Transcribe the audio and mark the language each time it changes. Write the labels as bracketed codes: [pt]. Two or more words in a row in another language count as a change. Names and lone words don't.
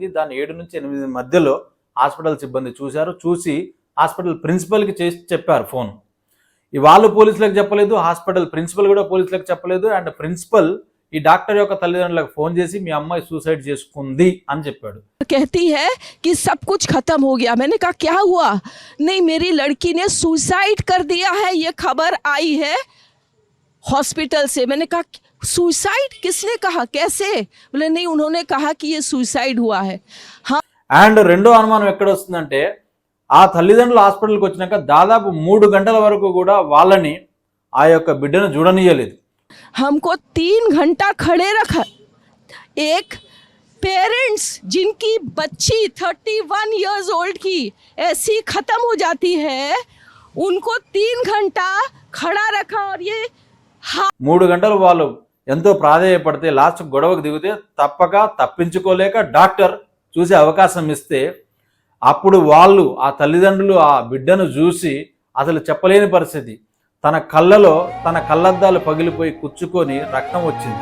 [te] దాన్ని 7 నుంచి 8 మధ్యలో హాస్పిటల్ సిబ్బంది చూశారు. చూసి హాస్పిటల్ ప్రిన్సిపల్కి చేసి చెప్పారు ఫోన్. వాళ్ళు పోలీసులకు చెప్పలేదు, హాస్పిటల్ ప్రిన్సిపల్ కూడా పోలీసులకు చెప్పలేదు. అండ్ ప్రిన్సిపల్ ఈ డాక్టర్ యొక్క తల్లిదండ్రులకు ఫోన్ చేసి మీ అమ్మాయి సూసైడ్ చేసుకుంది అని చెప్పాడు. [hi] कहती है कि सब कुछ खत्म हो गया। मैंने कहा क्या हुआ? नहीं, मेरी लड़की ने सुसाइड कर दिया है, ये खबर आई है हॉस्पिटल से। मैंने कहा सुसाइड किसने कहा, कैसे? बोले नहीं, उन्होंने कहा कि ये सुसाइड हुआ है। हाँ। [te] అండ్ రెండో అనుమానం ఎక్కడ వస్తుందంటే, ఆ తల్లిదండ్రులు హాస్పిటల్కి వచ్చినాక దాదాపు 3 గంటల వరకు కూడా వాళ్ళని ఆ యొక్క బిడ్డను చూడనీయలేదు. [hi] हमको 3 घंटा खड़े रखा। एक पेरेंट्स जिनकी बच्ची 31 [en] years old [hi] की ऐसी खत्म हो जाती है, उनको 3 घंटा खड़ा रखा। और ये [te] 3 గంటలు వాళ్ళు ఎంతో ప్రాధేయపడితే లాస్ట్ గొడవకు దిగితే తప్పించుకోలేక డాక్టర్ చూసే అవకాశం ఇస్తే అప్పుడు వాళ్ళు ఆ తల్లిదండ్రులు ఆ బిడ్డను చూసి అసలు చెప్పలేని పరిస్థితి. తన కళ్ళలో తన కళ్ళద్దాలు పగిలిపోయి కుచ్చుకొని రక్తం వచ్చింది.